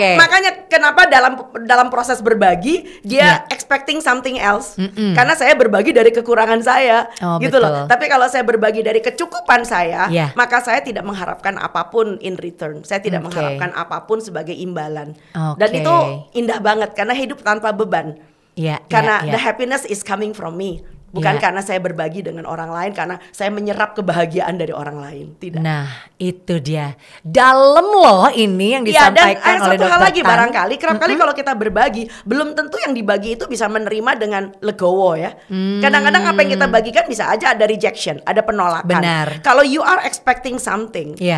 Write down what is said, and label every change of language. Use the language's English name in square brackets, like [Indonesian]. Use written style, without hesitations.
[Indonesian] Ya, makanya kenapa dalam proses berbagi dia [English] expecting something else. [Indonesian] Karena saya berbagi dari kekurangan saya, gitu loh. Tapi kalau saya berbagi dari kecukupan saya, maka saya tidak mengharapkan apapun [English] in return. [Indonesian] Saya tidak mengharapkan apapun sebagai imbalan. Dan itu indah banget karena hidup tanpa beban. Karena [English] the happiness is coming from me. [Indonesian] Bukan karena saya berbagi dengan orang lain, karena saya menyerap kebahagiaan dari orang lain. Tidak. Nah itu dia. Dalam loh ini yang disampaikan oleh Dokter Tan. Dan satu hal lagi barangkali, kerap kali kalau kita berbagi, belum tentu yang dibagi itu bisa menerima dengan legowo ya. Kadang-kadang apa yang kita bagikan bisa aja ada rejection, ada penolakan. Benar. [English] Kalau you are expecting something,